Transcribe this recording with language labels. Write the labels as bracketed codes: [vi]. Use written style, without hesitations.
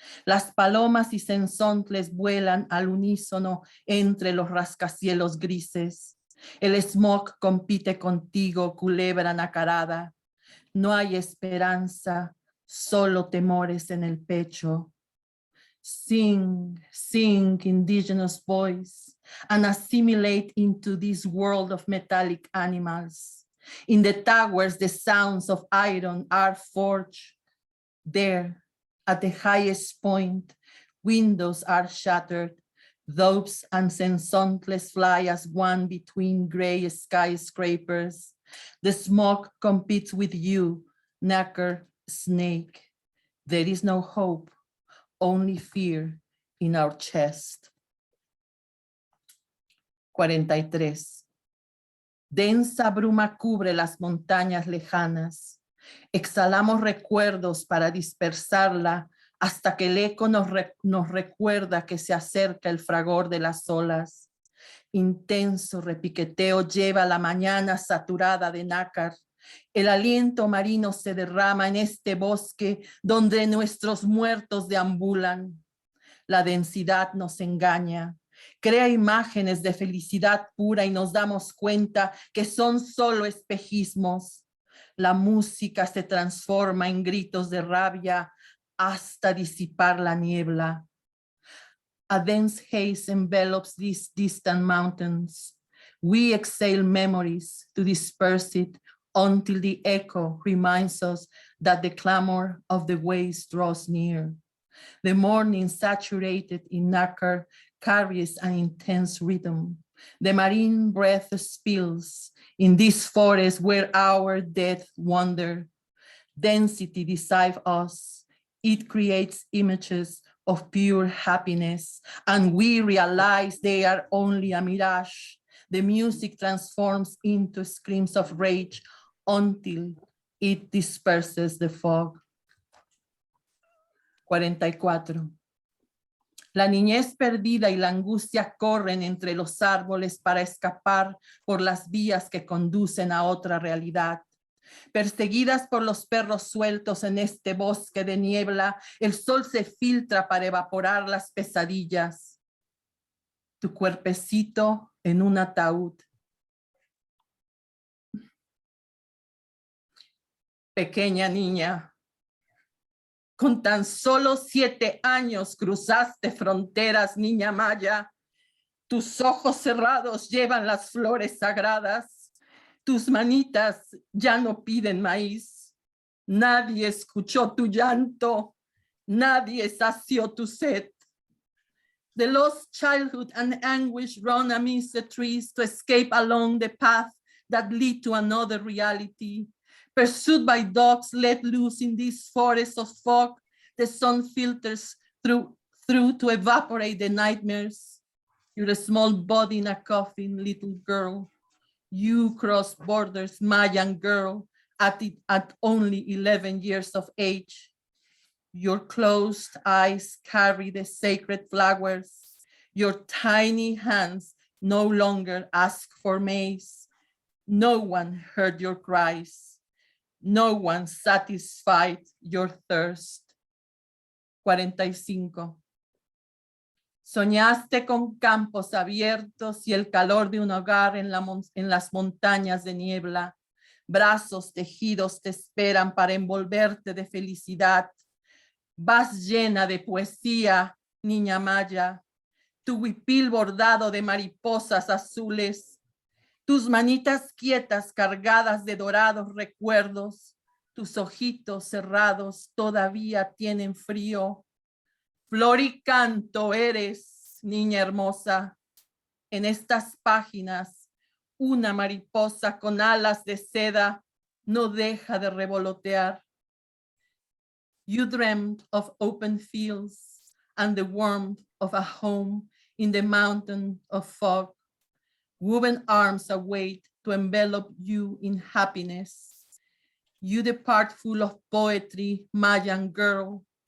[es] Las palomas y sensontles vuelan al unísono entre los rascacielos grises. El smog compite contigo, culebra nacarada. No hay esperanza, solo temores en el pecho. [en] Sing, sing, indigenous voice, and assimilate into this world of metallic animals. In the towers, the sounds of iron are forged. There, at the highest point, windows are shattered. Doves and sensontles fly as one between gray skyscrapers. The smoke competes with you, knacker snake. There is no hope, only fear in our chest. 43. [es] Densa bruma cubre las montañas lejanas. Exhalamos recuerdos para dispersarla hasta que el eco nos recuerda que se acerca el fragor de las olas. Intenso repiqueteo lleva la mañana saturada de nácar. El aliento marino se derrama en este bosque donde nuestros muertos deambulan. La densidad nos engaña, crea imágenes de felicidad pura y nos damos cuenta que son solo espejismos. La música se transforma en gritos de rabia hasta disipar la niebla. [en] A dense haze envelops these distant mountains. We exhale memories to disperse it until the echo reminds us that the clamor of the waves draws near. The morning saturated in nacre carries an intense rhythm. The marine breath spills in this forest where our dead wander. Density deceives us. It creates images of pure happiness, and we realize they are only a mirage. The music transforms into screams of rage until it disperses the fog. 44. [es] La niñez perdida y la angustia corren entre los árboles para escapar por las vías que conducen a otra realidad. Perseguidas por los perros sueltos en este bosque de niebla, el sol se filtra para evaporar las pesadillas. Tu cuerpecito en un ataúd. Pequeña niña, con tan solo 7 años cruzaste fronteras, niña maya. Tus ojos cerrados llevan las flores sagradas. Tus manitas ya no piden maíz. Nadie escuchó tu llanto. Nadie sació tu sed. [en] The lost childhood and anguish run amidst the trees to escape along the path that lead to another reality. Pursued by dogs let loose in this forest of fog, the sun filters through to evaporate the nightmares. You're a small body in a coffin, little girl. You cross borders, Mayan girl, at only 11 years of age. Your closed eyes carry the sacred flowers. Your tiny hands no longer ask for maize. No one heard your cries. No one satisfied your thirst. 45. [es] Soñaste con campos abiertos y el calor de un hogar en las montañas de niebla. Brazos tejidos te esperan para envolverte de felicidad. Vas llena de poesía, niña maya. Tu huipil bordado de mariposas azules. Tus manitas quietas cargadas de dorados recuerdos. Tus ojitos cerrados todavía tienen frío. Flor y canto eres, niña hermosa. En estas páginas, una mariposa con alas de seda no deja de revolotear. [en] You dreamed of open fields and the warmth of a home in the mountain of fog. Woven arms await to envelop you in happiness. You depart full of poetry, Mayan girl.